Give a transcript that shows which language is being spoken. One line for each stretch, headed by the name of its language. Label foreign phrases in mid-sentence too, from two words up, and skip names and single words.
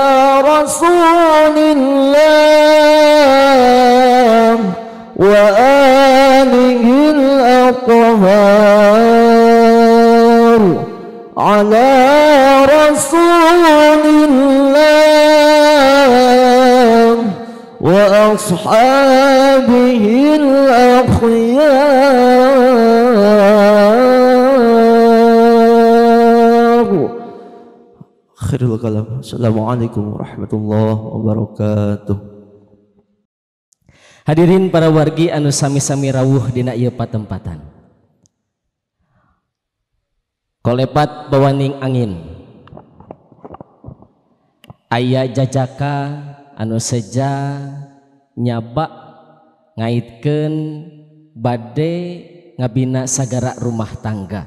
Arabic: رسول الله وآله الأطهار على رسول الله وأصحابه الأخيار. آخر الكلام. السلام عليكم ورحمة الله وبركاته.
Sundanese: Hadirin para wargi anu sami-sami rawuh dina ieu patempatan. Kolepat bawaning angin. Aya jajaka anu seja nyaba ngaitkeun bade ngabina sagara rumah tangga.